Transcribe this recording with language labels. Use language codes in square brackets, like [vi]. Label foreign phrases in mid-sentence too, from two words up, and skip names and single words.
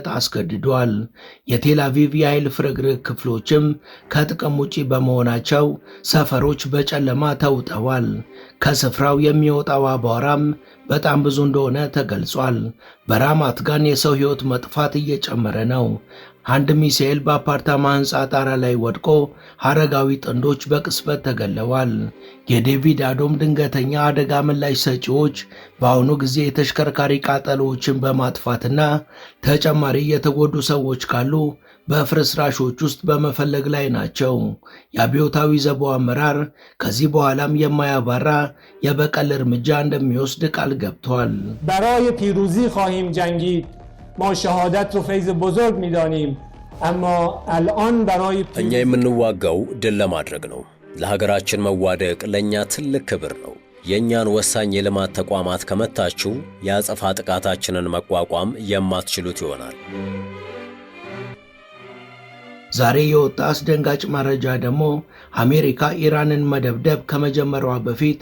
[am] አስገድዷል። የቴል አቪቭ የኃይል ፍርግርግ ክፍሎችም ከጥቅም ውጪ በመሆናቸው ሰፈሮች በጨለማ ተውጠዋል። ከስፍራው የሚወጣው አቧራም በጣም ብዙ እንደሆነ ተገልጿል። በራማት ጋን የሰው ሕይወት መጥፋት እየጨመረ ነው። አንድ ሚሳኤል በአፓርታማ ሕንፃ ጣራ ላይ ወድቆ አረጋዊ ጥንዶች በቅጽበት ተገለዋል። የዴቪድ አዶም ድንገተኛ አደጋ ምላሽ ሰጪዎች በአሁኑ ጊዜ የተሽከርካሪ ቃጠሎዎችን በማጥፋትና ተጨማሪ የተጎዱ ሰዎች ካሉ በፍርስራሾች ውስጥ በመፈለግ ላይ ናቸው። የአብዮታዊ ዘቡ አመራር ከዚህ በኋላም የማያባራ የበቀል እርምጃ እንደሚወስድ ቃል ገብቷል። [fa] برای پیروزی خواهیم جنگید ما شهادت رو فیض بزرگ می‌دانیم اما الان برای [am] እኛ የምንዋጋው ድል ለማድረግ ነው። ለሀገራችን መዋደቅ ለኛ ትልቅ ክብር ነው። የኛን ወሳኝ የልማት ተቋማት ከመታችሁ የአጸፋ ጥቃታችንን መቋቋም የማትችሉት ይሆናል። ዛሬ የወጣ አስደንጋጭ መረጃ ደግሞ አሜሪካ ኢራንን መደብደብ ከመጀመሯ በፊት